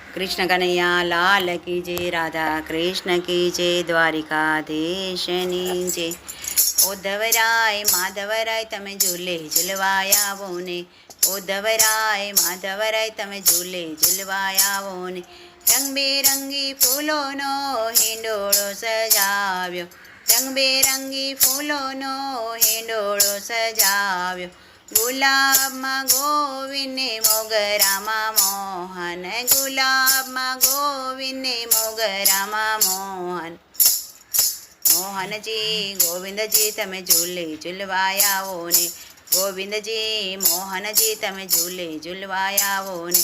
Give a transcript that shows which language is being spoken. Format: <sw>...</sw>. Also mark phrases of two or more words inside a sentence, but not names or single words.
<hi>कृष्ण कन्हैया लाल की जय। राधा कृष्ण की जय।</hi> <gu>દ્વારિકાધીશની જય। ઉદ્ધવરાય માધવરાય તમે ઝૂલે ઝૂલવાયા આવો ને। ઉદ્ધવરાય માધવરાય તમે ઝૂલે ઝૂલવાયા આવો ને। રંગબેરંગી ફૂલોનો હિંડોળો સજાવ્યો। રંગબેરંગી ફૂલોનો હિંડોળો સજાવ્યો। ગુલાબમાં ગોવિંદને મોગરામાં મોહન। ગુલાબમાં ગોવિંદને મોગરામાં મોહન। મોહનજી ગોવિંદજી તમે ઝૂલે ઝૂલવાયા આવો ને। ગોવિંદજી મોહનજી તમે ઝૂલે ઝૂલવાયા આવો ને।</gu>